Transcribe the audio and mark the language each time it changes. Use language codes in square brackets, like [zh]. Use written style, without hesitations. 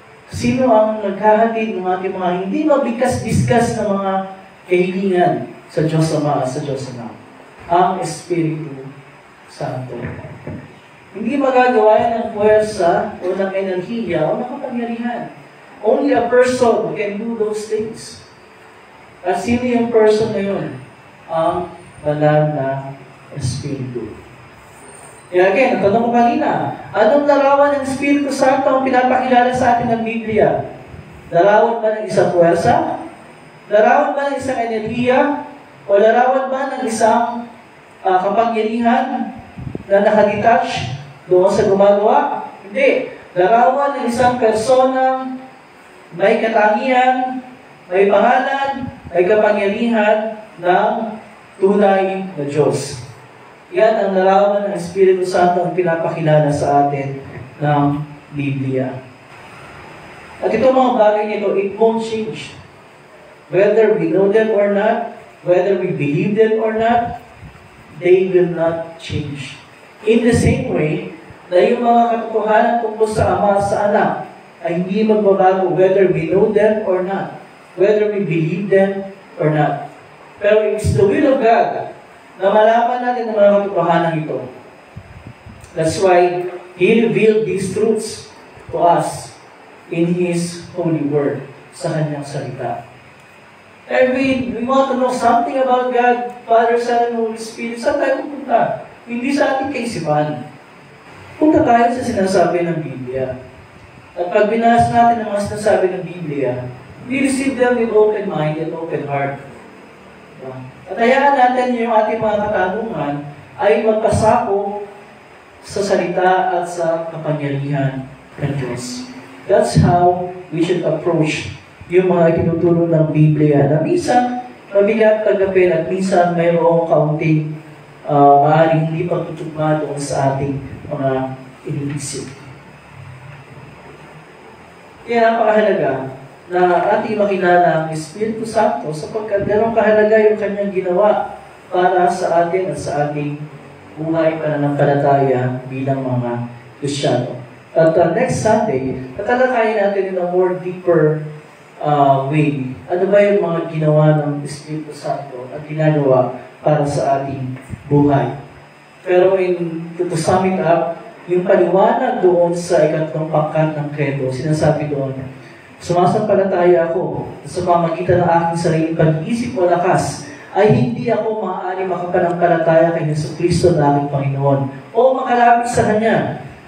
[tl] Sino ang naghahatid ng ating mga hindi mabigkas-biskas na mga kahilingan sa Diyos Ama at sa Diyos Anak? Ang Espiritu Santo. Hindi magagawa yan ng puwersa o ng enerhiya o ng kapangyarihan. [en] Only a person can do those things. [tl] At sino yung person na yun? Ang banal na Espiritu. Kaya again, natanong ko kanina, anong larawan ng Espiritu Santo ang pinapakilala sa atin ng Biblia? Larawan ba ng isang puwersa? Larawan ba ng isang enerhiya? O larawan ba ng isang kapangyarihan na nakadetach doon sa gumagawa? Hindi. Larawan ng isang personang may katangian, may pangalan, may kapangyarihan ng tunay na Diyos. Yan ang larawan ng Espiritu Santo ang pinapakilala sa atin ng Biblia. At itong mga bagay nito, [en] it won't change. Whether we know them or not, whether we believe them or not, they will not change. In the same way, [tl] na yung mga katotohanan tungkol sa Ama at sa Anak ay hindi magbabago [en] whether we know them or not, whether we believe them or not. [tl] Pero [en] it's the will of God [tl] na malaman natin ang mga katotohanan ito. [en] That's why He revealed these truths to us in His holy word, [tl] sa Kanyang salita. [en] And we want to know something about God, Father, Son, and Holy Spirit. [tl] Saan tayo pupunta? Hindi sa ating kaisipan. Punta tayo sa sinasabi ng Biblia. At pag binahas natin ang mga sinasabi ng Biblia, [en] we receive them with open mind and open heart. [tl] At hayaan natin yung ating mga katanungan ay magpasako sa salita at sa kapangyarihan ng Diyos. [en] That's how we should approach [tl] yung mga tinuturo ng Biblia na minsan mabigat tanggapin at minsan mayroong kaunting maaaring hindi pagtutugma doon sa ating mga iniisip. Kaya napakahalaga na ating makilala ang Espiritu Santo sapagkat ganong kahalaga yung kanyang ginawa para sa atin at sa ating buhay pananampalataya bilang mga Kristiyano. [en] At next Sunday, [tl] tatalakayin natin [en] in a more deeper way. [tl] Ano ba yung mga ginawa ng Espiritu Santo at ginagawa para sa ating buhay? Pero [en] to sum it up, [tl] yung paliwanag doon sa ikatlong pangkat ng Credo, sinasabi doon, sumasampalataya ako sa pamagitan ng aking sariling pag-iisip o lakas ay hindi ako maaari makapanampalataya kay Jesucristo na aking Panginoon o makalapit sa Kanya.